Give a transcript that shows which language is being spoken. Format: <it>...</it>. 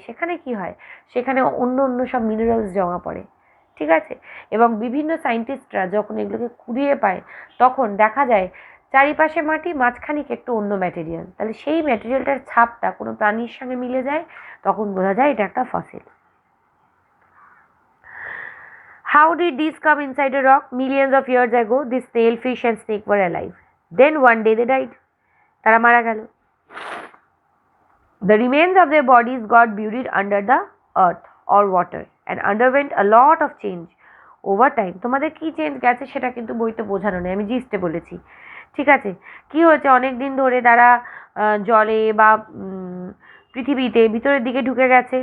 <bn>সেখানে কি হয়, সেখানে অন্য অন্য সব মিনারেলস জমা পড়ে, ঠিক আছে। এবং বিভিন্ন সায়েন্টিস্টরা যখন এগুলোকে কুড়িয়ে পায়, তখন দেখা যায় চারিপাশে মাটি, মাঝখানে একটু অন্য ম্যাটেরিয়াল। তাহলে সেই ম্যাটেরিয়ালটার ছাপটা কোনো প্রাণীর সঙ্গে মিলে যায়, তখন বোঝা যায় এটা একটা fossil.</bn> <en>How did these come inside a rock? Millions of years ago, this snail, fish and snake were alive. Then one day they died.</en> <bn>তারা মারা গেল।</bn> <en>The remains of their bodies got buried under the earth or water and underwent a lot of change over time.</en> <bn>তোমাদের কি change গেছে সেটা কিন্তু বইতে বোঝানো নেই, আমি জিস্টে বলেছি, ঠিক আছে। কি হয়েছে, অনেক দিন ধরে তারা জলে বা পৃথিবীতে ভিতরের দিকে ঢুকে গেছে।</bn>